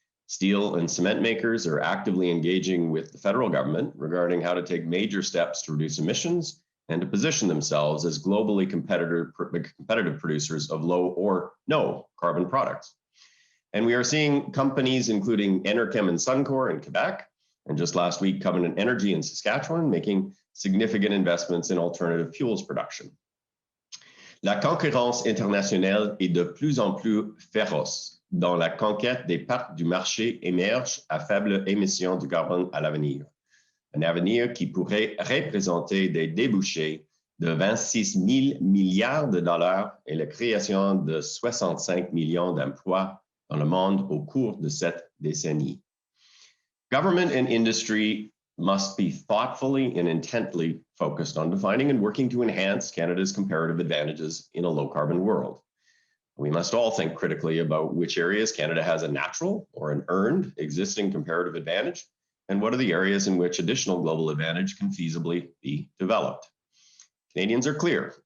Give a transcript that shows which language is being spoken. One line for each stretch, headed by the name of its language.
English: Steel and cement makers are actively engaging with the federal government regarding how to take major steps to reduce emissions and to position themselves as globally competitive producers of low or no carbon products. And we are seeing companies including Enerchem and Suncor in Quebec, and just last week, Covenant Energy in Saskatchewan, making significant investments in alternative fuels production.
French: La concurrence internationale est de plus en plus féroce, dont la conquête des parts du marché émerge à faible émission de carbone à l'avenir. Un avenir qui pourrait représenter des débouchés de 26 000 milliards de dollars et la création de 65 millions d'emplois dans le monde au cours de cette décennie.
English: Government and industry must be thoughtfully and intently focused on defining and working to enhance Canada's comparative advantages in a low-carbon world. We must all think critically about which areas Canada has a natural or an earned existing comparative advantage, and what are the areas in which additional global advantage can feasibly be developed. Canadians are clear.